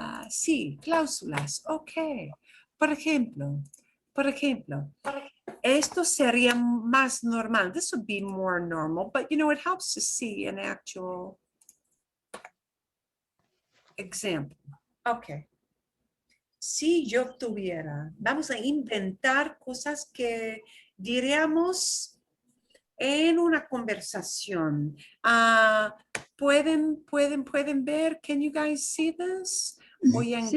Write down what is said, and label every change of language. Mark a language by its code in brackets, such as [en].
[es] Sí, cláusulas. Ok. Por ejemplo, esto sería más normal. [en] This would be more normal, but it helps to see an actual example. Ok. [es] Si yo tuviera, vamos a inventar cosas que diríamos en una conversación. ¿Pueden ver? [en] Can you guys see this? [es] Voy a Sí.